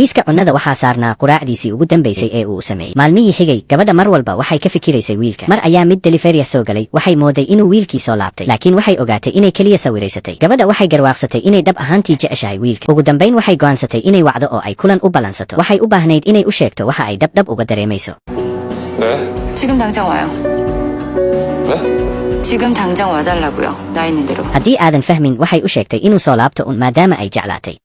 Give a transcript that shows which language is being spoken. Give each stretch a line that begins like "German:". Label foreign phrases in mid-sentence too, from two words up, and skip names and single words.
Somali: miiska cunnada waxaa saarnaa quraacdiisii ugu dambaysay ee uu sameeyey. maalmihii xigay gabadha mar walba waxay ka fikiraysay wiilka. mar ayaa mid deliveria soo galay. waxay mooday inuu wiilkii soo laabtay laakiin waxay ogaatay inay keliya sawiraysatay. gabadha waxay garwaaqsatay inay dhab ahaantii jeceshahay wiilka. ugu dambayn waxay go'aansatay inay wacdo oo ay kulan u ballansato. waxay u baahnayd inay u sheegto waxa ay dhabdhab uga dareemayso.
Korean: 지금 당장 와요. 지금 당장 와달라고요. 나 있는 대로.
Somali: haddii aadan fahmin waxay u sheegtay inuu soo laabto un maadaama ay jeclaatay.